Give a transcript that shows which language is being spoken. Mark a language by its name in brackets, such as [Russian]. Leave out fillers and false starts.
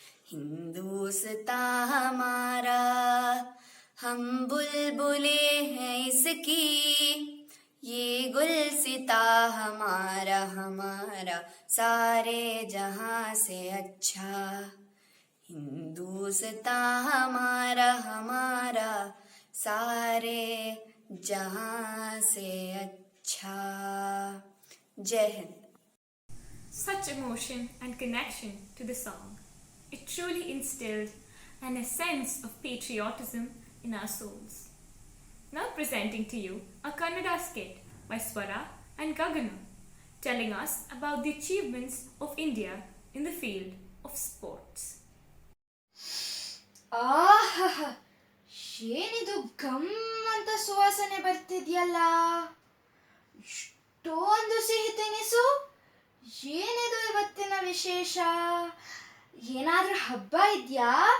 [Hindi] हिंदुस्तां हमारा, हम बुलबुले हैं इसकी, ये गुलसिता हमारा हमारा, सारे जहां से अच्छा। हिंदुस्तां हमारा हमारा, सारे जहां से अच्छा। जय Hind. [English] Such emotion and connection to the song. It truly instilled a sense of patriotism in our souls. Now presenting to you a Kannada skit by Swara and Gagana, telling us about the achievements of India in the field of sports. [Kannada] ಆಹಾ, ಏನಿದು gum ಅಂತ ಸುವಾಸನೆ ಬರ್ತಿದ್ಯಲ್ಲ. ಇಷ್ಟೊಂದು ಸಿಹಿ ತಿನಿಸು ಏನಿದು ಇವತ್ತಿನ ವಿಶೇಷ? ಏನಾದ್ರೂ ಹಬ್ಬ ಇದೆಯಾ?